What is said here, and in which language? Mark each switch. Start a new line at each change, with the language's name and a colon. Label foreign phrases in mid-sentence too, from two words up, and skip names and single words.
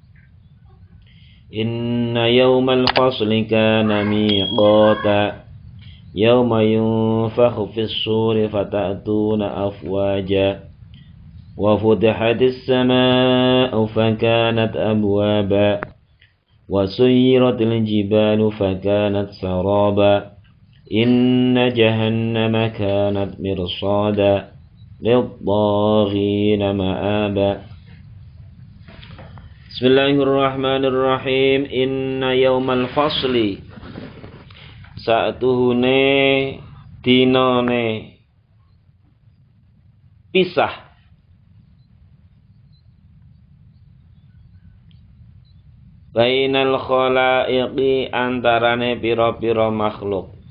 Arabic: إن يوم الفصل كان ميقاتا يوم ينفخ في الصور فتأتون أفواجا وفتحت السماء فكانت أبوابا وسيرت الجبال فكانت سرابا إن جهنم كانت مرصادا للطاغين مآبا بسم الله الرحمن الرحيم إن يوم الفصل
Javanese: sa'tuhune dinane pisah
Arabic: بين الخلائق
Javanese: antarane pira-pira makhluk.